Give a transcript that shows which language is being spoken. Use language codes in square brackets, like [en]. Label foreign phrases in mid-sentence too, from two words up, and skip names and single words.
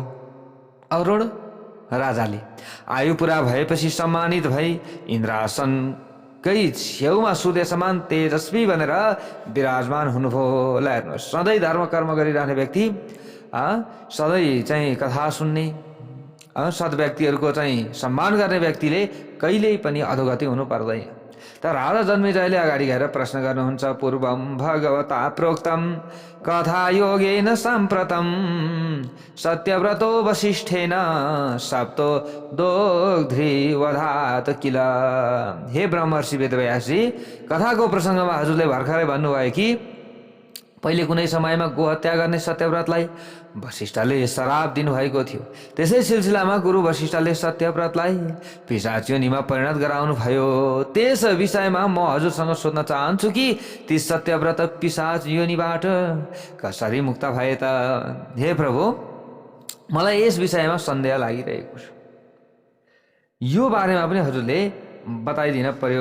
[ne] अरुण राजाले आयु पुरा भएपछि सम्मानित भई इन्द्रासनकै छेउमा सूर्य समान तेजस्वी बनेर विराजमान हुनुभयो। ल हेर्नुहोस्, सधैँ धर्म कर्म गरिरहने व्यक्ति, सधैँ चाहिँ कथा सुन्ने, सद् व्यक्तिहरूको चाहिँ सम्मान गर्ने व्यक्तिले कहिल्यै पनि अधोगति हुनु पर्दैन। तर राजा जन्मेजयले अगाडि गएर प्रश्न गर्नुहुन्छ, [sa] पूर्वं भगवता प्रोक्तम कथा योगेन साम्प्रतम सत्यव्रतो वसिष्ठेन सप्तो दोग्ध्रीवधात किल। [ne] हे ब्रह्मर्षि वेदव्यासजी, कथाको प्रसङ्गमा हजुरले भर्खरै भन्नुभयो कि पहिले कुनै समयमा गोहत्या गर्ने सत्यव्रतलाई वशिष्ठले श्राप दिनुभएको थियो। त्यसै सिलसिलामा गुरु वशिष्ठले सत्यव्रतलाई पिशाच योनिमा परिणत गराउनु भयो। त्यस विषयमा म हजुरसँग सोध्न चाहन्छु कि ती सत्यव्रत पिशाच योनिबाट कसरी मुक्त भए त? हे प्रभु, मलाई यस विषयमा सन्देह लागिरहेको छ। यो बारेमा पनि हजुरले बताइदिन पर्यो।